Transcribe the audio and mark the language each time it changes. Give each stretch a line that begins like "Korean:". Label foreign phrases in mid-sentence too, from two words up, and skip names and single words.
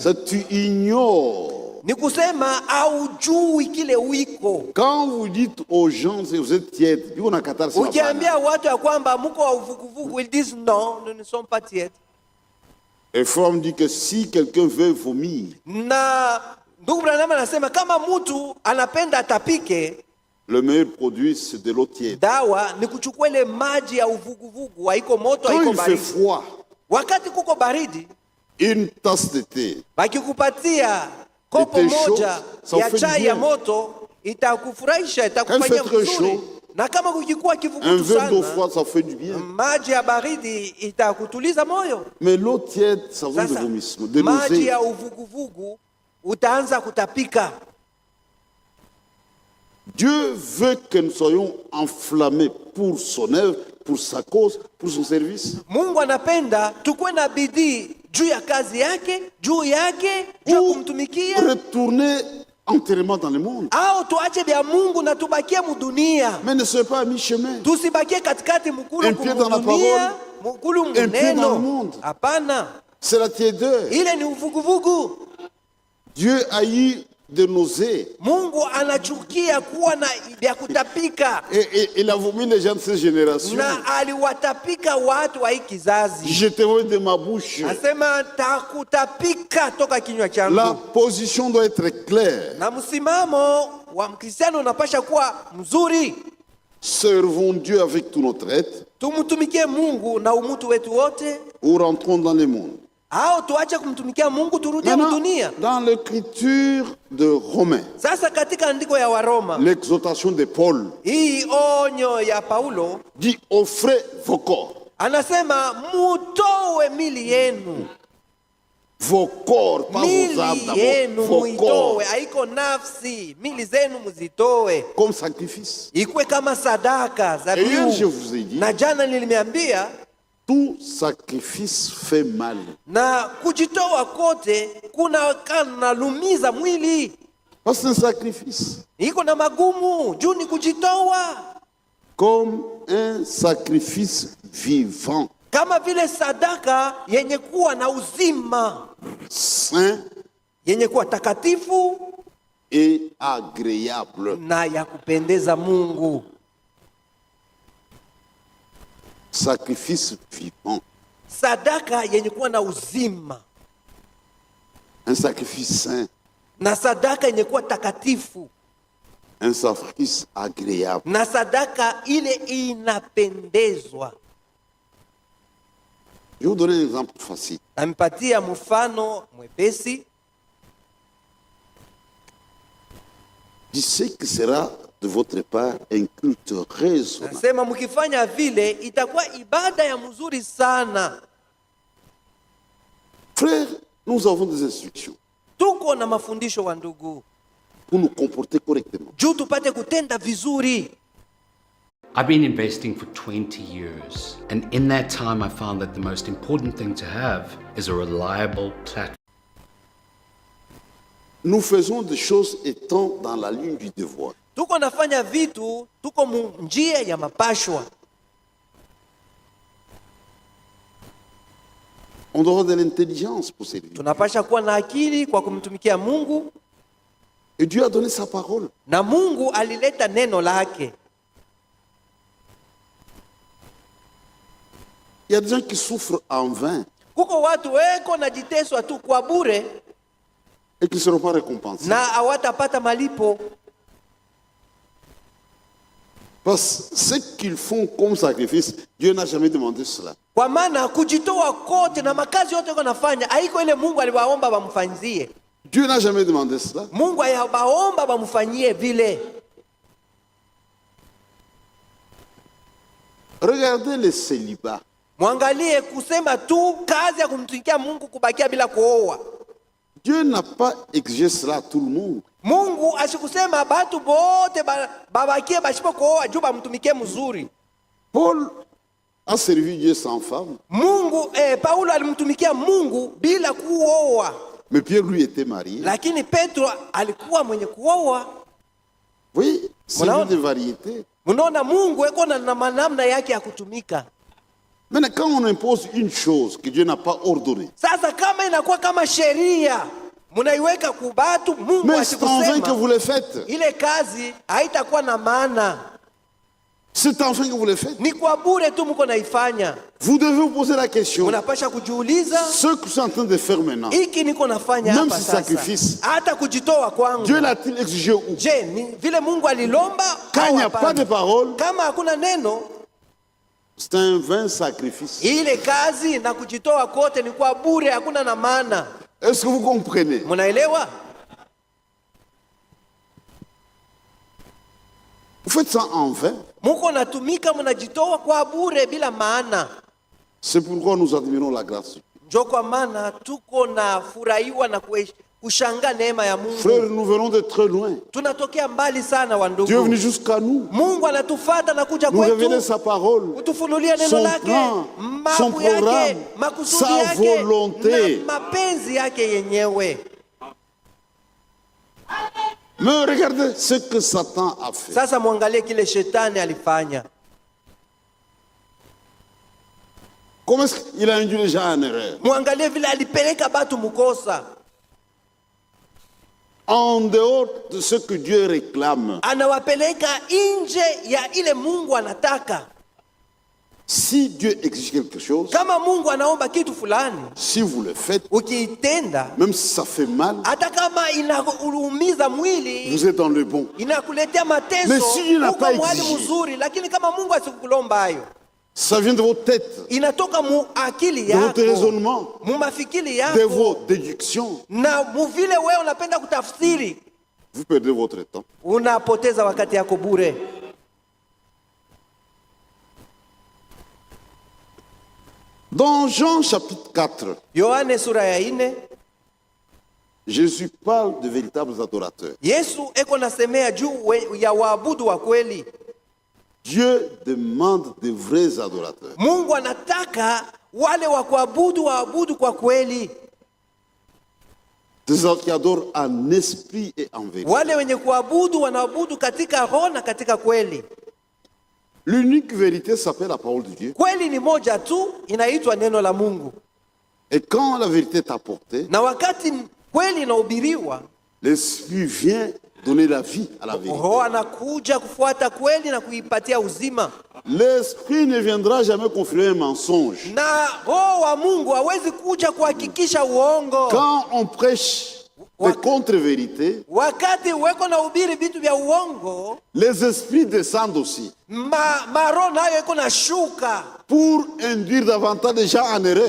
French: Ça, tu ignores.
Swahili: Ni kusema aujui kile wiko.
French: Quand vous dites aux gens que vous êtes tiède, ils vont en catar ça.
Swahili: Ukiambia watu ya kwamba mko wa uvuguvugu,
French: ils disent non, nous ne sommes pas tièdes. Et Fromm dit que si quelqu'un veut vomir,
Swahili: Na ndugu Branham anasema kama mtu anapenda atapike,
French: le meilleur produit c'est de l'eau tiède.
Swahili: dawa ni kuchukua ile maji ya uvuguvugu, haiko moto,
French: Quand
Swahili: haiko
French: il fait
Swahili: baridi.
French: froid,
Swahili: Wakati kuko baridi,
French: une tasse de thé,
Swahili: bakikupatia kopo
French: Ite chaud,
Swahili: moja
French: ça
Swahili: ya
French: fait du
Swahili: chai ya
French: bien.
Swahili: moto, itakufurahisha,
French: Quand il
Swahili: itakufanya
French: fait très
Swahili: mzuri.
French: chaud,
Swahili: Na kama kukikuwa
French: un
Swahili: kivugutu
French: verre d'eau
Swahili: sana,
French: froide, ça fait du bien.
Swahili: maji ya baridi itakutuliza moyo.
French: Mais l'eau tiède, ça vient de
Swahili: Sasa
French: vomissement, de
Swahili: maji
French: nausée.
Swahili: ya uvuguvugu utaanza kutapika.
French: Dieu veut que nous soyons enflammés pour son œuvre, pour sa cause, pour son service.
Swahili: Mungu anapenda tukuwe na bidii juu ya kazi yake, juu yake, juu ya
French: Ou
Swahili: kumtumikia,
French: retourner entièrement dans le monde.
Swahili: au tuache vya Mungu na tubakie mudunia.
French: Mais ne soyez pas à mi-chemin.
Swahili: Tusibakie katikati mukulu
French: Un pied dans la
Swahili: kumudunia, mukulu
French: pied dans le
Swahili: muneno.
French: monde.
Swahili: Hapana,
French: C'est la tiédeur.
Swahili: ile ni uvuguvugu.
French: Dieu a eu de nausées.
Swahili: Mungu anachukia kuwa na vya kutapika,
French: Et il a vomi les gens de cette génération.
Swahili: na aliwatapika watu wa hii kizazi.
French: Je te vois de ma bouche.
Swahili: Asema takutapika toka kinywa changu.
French: La position doit être claire.
Swahili: Na msimamo wa Mkristiano unapasha kuwa mzuri.
French: Servons Dieu avec tout notre être
Swahili: Tumtumikie Mungu na umutu wetu wote,
French: ou rentrons dans le monde.
Swahili: au tuache kumtumikia Mungu turudie
French: Maintenant,
Swahili: dunia.
French: dans l'écriture de Romains,
Swahili: Sasa katika andiko ya Waroma,
French: l'exhortation de Paul
Swahili: hii onyo ya Paulo
French: dit offrez vos corps.
Swahili: anasema mutowe mili yenu.
French: Vos corps, pas vos âmes
Swahili: Mili
French: d'abord.
Swahili: yenu
French: Vos
Swahili: muitowe,
French: corps
Swahili: haiko nafsi. Mili zenu muzitowe,
French: comme sacrifice.
Swahili: ikuwe kama sadaka za
French: Et hier, je
Swahili: biu.
French: vous ai dit,
Swahili: Na jana nilimiambia,
French: tout sacrifice fait mal.
Swahili: na kujitoa kote kuna kanalumiza mwili,
French: Parce que c'est un sacrifice.
Swahili: iko na magumu juu ni kujitoa,
French: Comme un sacrifice vivant,
Swahili: kama vile sadaka yenye kuwa na uzima,
French: saint
Swahili: yenye kuwa takatifu
French: et agréable.
Swahili: na ya kupendeza Mungu.
French: Sacrifice vivant.
Swahili: Sadaka yenye kuwa na uzima
French: Un sacrifice saint.
Swahili: na sadaka yenye kuwa takatifu
French: Un sacrifice agréable.
Swahili: na sadaka ile inapendezwa.
French: Je vais vous donner un exemple facile.
Swahili: Nampatia mfano mwepesi.
French: Je sais que sera de votre part un culte raisonnable.
Swahili: Nasema mkifanya vile itakuwa ibada ya mzuri sana.
French: Frères, nous avons des instructions
Swahili: Tuko na mafundisho wa ndugu,
French: pour nous comporter correctement.
Swahili: juu tupate kutenda vizuri.
English: I've been investing for 20 years, and in that time I found that the most important thing to have is a reliable platform.
French: Nous faisons des choses étant dans la ligne du devoir.
Swahili: Tuko nafanya vitu, tuko njia ya mapashwa.
French: On doit avoir de l'intelligence pour servir.
Swahili: Tunapasha kuwa na akili kwa kumtumikia Mungu,
French: Et Dieu a donné sa parole.
Swahili: na Mungu alileta neno lake.
French: Il y a des gens qui souffrent en vain
Swahili: Kuko watu weko na jiteswa tu kwa bure
French: et qui ne seront pas récompensés.
Swahili: na hawatapata malipo.
French: Parce que ce qu'ils font comme sacrifice, Dieu n'a jamais demandé cela.
Swahili: Kwa maana kujitoa kote na makazi yote yuko nafanya haiko ile Mungu aliwaomba bamfanyizie.
French: Dieu n'a jamais demandé cela.
Swahili: Mungu ayabaomba bamfanyie vile.
French: Regardez les célibats.
Swahili: Mwangalie kusema tu kazi ya kumtumikia Mungu kubakia bila kuoa.
French: Dieu n'a pas exigé cela à tout le monde.
Swahili: Mungu ashikusema batu bote babakie bashipo kuoa juu bamtumikie mzuri.
French: Paul a servi Dieu sans femme.
Swahili: Mungu Paulo alimtumikia Mungu bila kuoa.
French: Mais Pierre, lui, était marié.
Swahili: Lakini Petro alikuwa mwenye kuoa.
French: Oui, c'est une de variété.
Swahili: Mnaona Mungu eko na namna yake ya kutumika.
French: Maintenant, quand on impose une chose que Dieu n'a pas ordonnée,
Swahili: Sasa kama inakuwa kama sheria mnaiweka kubatu, Mungu
French: mais c'est en vain que vous
Swahili: asikusema
French: le faites.
Swahili: ile kazi haitakuwa na maana.
French: C'est en vain que vous le faites.
Swahili: Ni kwa bure tu mko naifanya.
French: Vous devez vous poser la question.
Swahili: Unapasha kujiuliza,
French: Ce que je suis en train de faire maintenant,
Swahili: hiki niko nafanya
French: Même
Swahili: hapa
French: si
Swahili: sasa,
French: sacrifice.
Swahili: hata kujitoa kwangu,
French: Dieu l'a-t-il exigé ou
Swahili: je ni vile Mungu alilomba?
French: Quand
Swahili: au
French: il n'y a
Swahili: hapana?
French: pas de parole,
Swahili: Kama hakuna neno,
French: c'est un vain sacrifice.
Swahili: ile kazi na kujitoa kote ni kwa bure, hakuna na maana.
French: Est-ce que vous comprenez?
Swahili: Mnaelewa?
French: Vous faites ça en vain.
Swahili: Muko natumika, mnajitoa kwa bure bila maana.
French: C'est pourquoi nous admirons la grâce.
Swahili: Njo kwa maana tuko na furahiwa na kushanga neema ya Mungu.
French: Frères, nous venons de très loin.
Swahili: Tunatokea mbali sana wa
French: Dieu est venu
Swahili: ndugu.
French: jusqu'à nous.
Swahili: Mungu anatufata na kuja
French: Nous révéler
Swahili: kwetu
French: sa parole,
Swahili: kutufunulia neno
French: son
Swahili: lake,
French: plan, son
Swahili: mambo yake,
French: programme,
Swahili: makusudi
French: sa
Swahili: yake
French: volonté.
Swahili: na mapenzi yake yenyewe.
French: Mais regardez ce que Satan a fait.
Swahili: Sasa mwangalie kile shetani alifanya.
French: Comment est-ce qu'il a induit les gens en erreur?
Swahili: Mwangalie vile alipeleka batu mukosa.
French: En dehors de ce que Dieu réclame.
Swahili: Anawapeleka nje ya ile Mungu anataka.
French: Si Dieu exige quelque chose,
Swahili: Kama Mungu anaomba kitu fulani,
French: si vous le faites,
Swahili: ukiitenda,
French: même si ça fait mal,
Swahili: hata kama inaumiza mwili,
French: vous êtes dans le bon.
Swahili: inakuletea mateso,
French: Mais si il n'a
Swahili: uko
French: pas
Swahili: mwali
French: exigé.
Swahili: mzuri, lakini kama Mungu asikukulomba hayo,
French: Ça vient de vos têtes,
Swahili: inatoka mu akili
French: de votre
Swahili: yako,
French: raisonnement,
Swahili: mu mafikiri
French: de
Swahili: yako,
French: vos déductions.
Swahili: na mu vile wewe unapenda kutafsiri,
French: Vous perdez votre temps.
Swahili: unapoteza wakati yako bure.
French: Dans Jean chapitre 4,
Swahili: Yohane sura ya 4,
French: Jésus parle de véritables adorateurs.
Swahili: Yesu eko nasemea juu ya waabudu wa kweli.
French: Dieu demande de vrais adorateurs.
Swahili: Mungu anataka wale wa kuabudu waabudu kwa kweli,
French: Des gens qui adorent en esprit et en vérité.
Swahili: wale wenye kuabudu wanaabudu katika roho na katika kweli.
French: L'unique vérité s'appelle la parole de Dieu.
Swahili: Kweli ni moja tu, inaitwa neno la Mungu.
French: Et quand la vérité est apportée,
Swahili: Na wakati kweli inahubiriwa,
French: l'esprit vient donner la vie à la vérité.
Swahili: roho anakuja kufuata kweli na kuipatia uzima.
French: L'esprit ne viendra jamais confirmer un mensonge.
Swahili: Na roho wa Mungu hawezi kuja kuhakikisha uongo.
French: Quand on prêche des contre-vérités,
Swahili: Wakati weko na hubiri vitu vya uongo,
French: les esprits descendent aussi
Swahili: maroho nayo iko na shuka
French: pour induire davantage de gens en erreur,